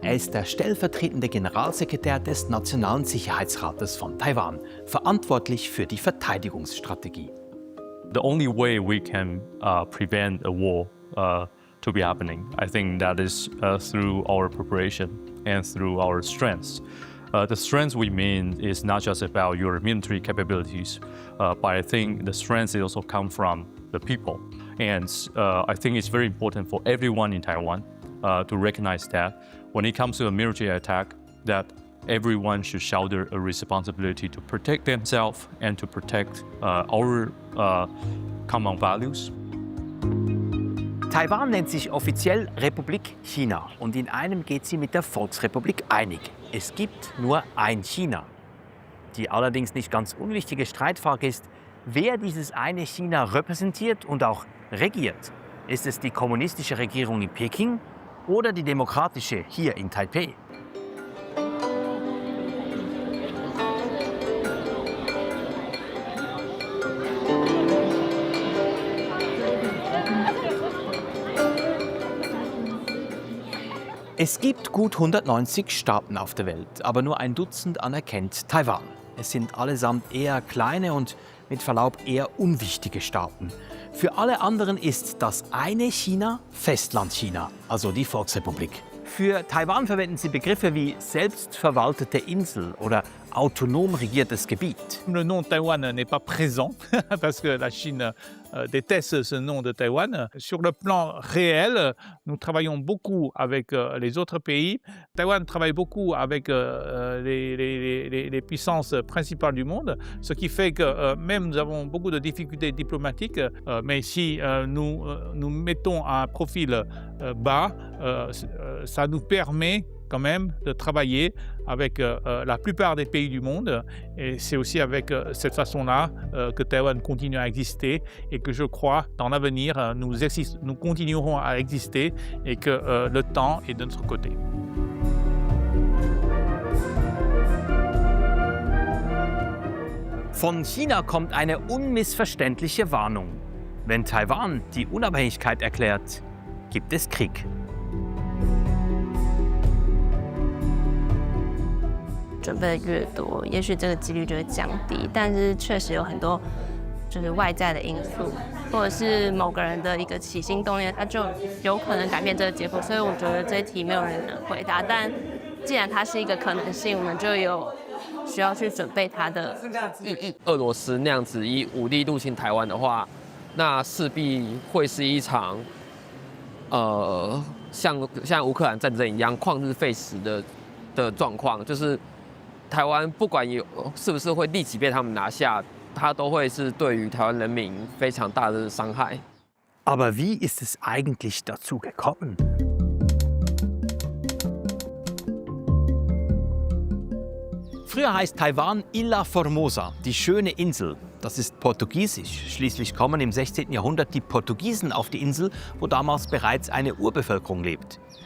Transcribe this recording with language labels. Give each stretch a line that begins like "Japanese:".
German: Er ist der stellvertretende Generalsekretär des Nationalen Sicherheitsrates von Taiwan, verantwortlich für die Verteidigungsstrategie.
English: The only way we can prevent a war to be happening, I think that is through our preparation and through our strengths. The strength we mean is not just about your military capabilities, but I think the strength also come from the people. And I think it's very important for everyone in Taiwan to recognize that when it comes to a military attack, that everyone should shoulder a responsibility to protect themselves and to protect our common values.
German: Taiwan nennt sich offiziell Republik China und in einem geht sie mit der Volksrepublik einig. Es gibt nur ein China. Die allerdings nicht ganz unwichtige Streitfrage ist, wer dieses eine China repräsentiert und auch regiert. Ist es die kommunistische Regierung in Peking oder die demokratische hier in Taipeh? Es gibt gut 190 Staaten auf der Welt, aber nur ein Dutzend anerkennt Taiwan. Es sind allesamt eher kleine und mit Verlaub eher unwichtige Staaten. Für alle anderen ist das eine China Festlandchina, also die Volksrepublik. Für Taiwan verwenden sie Begriffe wie selbstverwaltete Insel oder autonom regiertes Gebiet.
French: Le nom Taïwan n'est pas présent parce que la Chine déteste ce nom de Taïwan. Sur le plan réel, nous travaillons beaucoup avec les autres pays. Taïwan travaille beaucoup avec les puissances principales du monde, ce qui fait que même nous avons beaucoup de difficultés diplomatiques, mais si nous mettons un profil bas, ça nous permet quand même de travailler avec la plupart des pays du monde. Et c'est aussi avec cette façon-là que Taïwan continue à exister et que je crois, dans l'avenir, nous continuerons à exister et que le temps est de notre côté.
German: Von China kommt eine unmissverständliche Warnung. Wenn Taiwan die Unabhängigkeit erklärt, gibt es Krieg.
Chinese: 准备越多，也许这个几率就会降低。但是确实有很多就是外在的因素，或者是某个人的一个起心动念，它就有可能改变这个结果。所以我觉得这一题没有人能回答。但既然它是一个可能性，我们就有需要去准备它的意义。俄罗斯那样子以武力入侵台湾的话，那势必会是一场像乌克兰战争一样旷日费时的状况，就是。台湾不管是不是会立即被他们拿下，它都会是对于台湾人民非常大的伤害。
German: Aber wie ist es eigentlich dazu gekommen? Früher heißt Taiwan Ilha Formosa, die schöne Insel. Das ist portugiesisch. Schließlich kommen im 16. Jahrhundert die Portugiesen auf die Insel, wo damals bereits eine Urbevölkerung lebt.